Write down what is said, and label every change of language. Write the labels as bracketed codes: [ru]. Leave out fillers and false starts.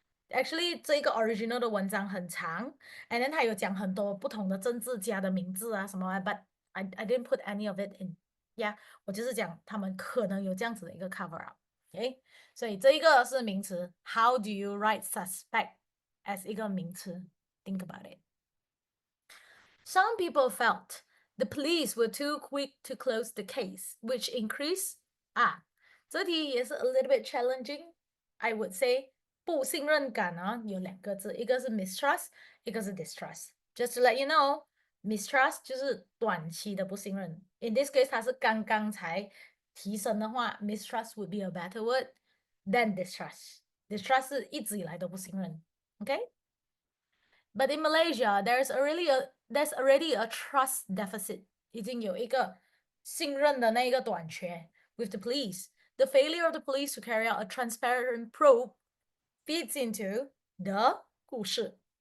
[zh] Actually 这个 original 的文章很长 [en] and then [zh] 它有讲很多不同的政治家的名字啊什么 [en] but I didn't put any of it in。 [zh] Yeah， 我就是讲他们可能有这样子的一个 cover up。 Okay， 所以这一个是名词。 [en] How do you write suspect as [zh] 一个名词？ [en] Think about it。 Some people felt the police were too quick to close the case, which increased [zh] 这题也是 [en] a little bit challenging. I would say [zh] 不信任感啊，有两个字，一个是 mistrust， 一个是 distrust。 [en] Just to let you know， mistrust [zh] 就是短期的不信任。 [en] In this case， [zh] 它是刚刚才提升的话 [en] ，mistrust would be a better word than distrust。 [zh] Distrust 是一直以来都不信任。 [en] Okay，but in Malaysia, there's already a trust deficit， [zh] 已经有一个信任的那一个短缺 [en] with the police. The failure of the police to carry out a transparent probe feeds into the [zh] 故事。